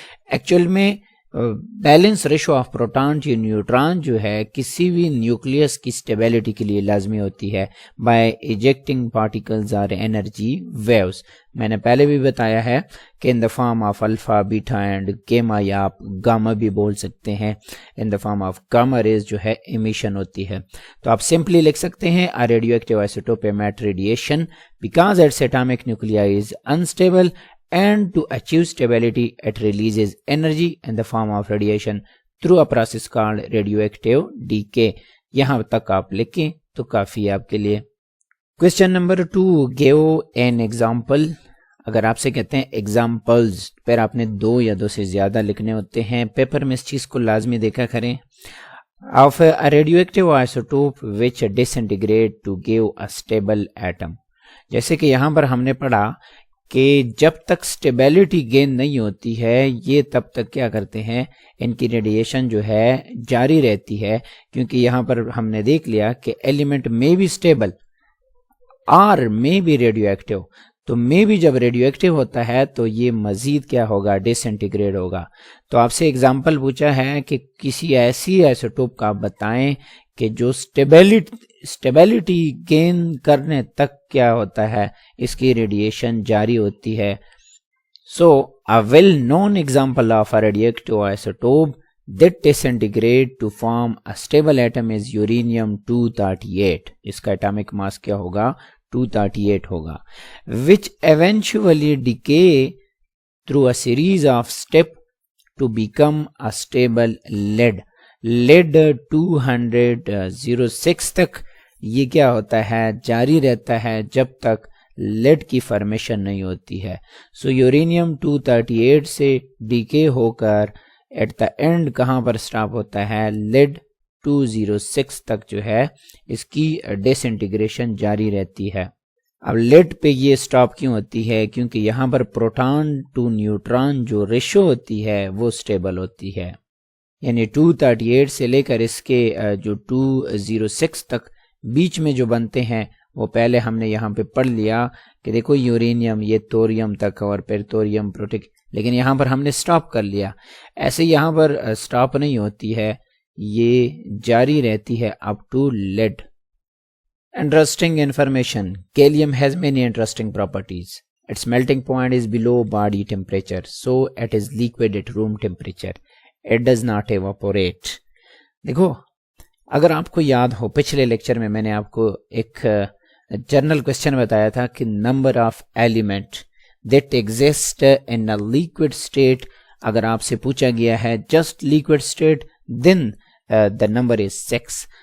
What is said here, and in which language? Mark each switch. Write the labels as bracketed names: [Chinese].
[Urdu] Actual میں balance ratio of proton to neutron جو ہے کسی بھی نیوکلیس کی اسٹیبلٹی کے لیے لازمی ہوتی ہے بائی ایجیکٹنگ پارٹیکلز اور انرجی ویوز. میں نے پہلے بھی بتایا ہے کہ ان the form of alpha, beta and گیما, یا آپ گاما بھی بول سکتے ہیں. ان the form of Gama raise جو ہے ایمیشن ہوتی ہے. تو آپ سمپلی لکھ سکتے ہیں [English] a radioactive isotope emit radiation because its atomic nuclei is unstable and to achieve stability it releases energy in the form of radiation through a process called radioactive decay. [Urdu] یہاں تک آپ لکھیں تو کافی ہے آپ کے لیے. [English] Question number 2. give an example. [Urdu] اگر آپ سے کہتے ہیں examples, پھر آپ نے 2 یا 2 سے زیادہ لکھنے ہوتے ہیں. پیپر میں اس چیز کو لازمی دیکھا کریں. [English] of a radioactive isotope which disintegrate to give a stable atom. [Urdu] جیسے کہ یہاں پر ہم نے پڑھا کہ جب تک سٹیبلٹی گین نہیں ہوتی ہے یہ تب تک کیا کرتے ہیں؟ ان کی ریڈیشن جو ہے جاری رہتی ہے, کیونکہ یہاں پر ہم نے دیکھ لیا کہ ایلیمنٹ میں بھی سٹیبل اور میں بھی ریڈیو ایکٹیو. تو میں بھی جب ریڈیو ایکٹیو ہوتا ہے تو یہ مزید کیا ہوگا؟ ڈس انٹیگریٹ ہوگا. تو آپ سے ایگزامپل پوچھا ہے کہ کسی ایسی آئسوٹوپ کا آپ بتائیں کہ جو سٹیبلٹی گین کرنے تک کیا ہوتا ہے, اس کی ریڈیشن جاری ہوتی ہے. [English] So a well known example of a radioactive isotope that disintegrate to form a stable atom is uranium 238. [Urdu] اس کا atomic mass کیا ہوگا؟ 238 ہوگا. [English] which eventually decay through a series of steps to become a stable lead. [Urdu] Lead 206 تک یہ کیا ہوتا ہے؟ جاری رہتا ہے جب تک لیڈ کی فارمیشن نہیں ہوتی ہے. سو یورینیم 238 سے ڈیکے ہو کر ایٹ دا اینڈ کہاں پر سٹاپ ہوتا ہے؟ لیڈ 206 تک جو ہے اس کی ڈس انٹیگریشن جاری رہتی ہے. اب لیڈ پہ یہ سٹاپ کیوں ہوتی ہے؟ کیونکہ یہاں پر پروٹان ٹو نیوٹران جو ریشو ہوتی ہے وہ سٹیبل ہوتی ہے. یعنی 238 سے لے کر اس کے جو 206 تک بیچ میں جو بنتے ہیں وہ پہلے ہم نے یہاں پہ پڑھ لیا کہ دیکھو یورینیم یہ توریم تک اور پھر توریم پروٹک, لیکن یہاں پر ہم نے سٹاپ کر لیا. ایسے یہاں پر سٹاپ نہیں ہوتی ہے, یہ جاری رہتی ہے up to lead. [English] Interesting information. Gallium has many interesting properties. Its melting point is below body temperature, so it is liquid at room temperature. It does not evaporate. [Urdu] دیکھو اگر آپ کو یاد ہو پچھلے لیکچر میں نے آپ کو ایک جنرل کوشچن بتایا تھا کہ number of element that exist in a liquid state. اگر آپ سے پوچھا گیا ہے just liquid state then the number is 6.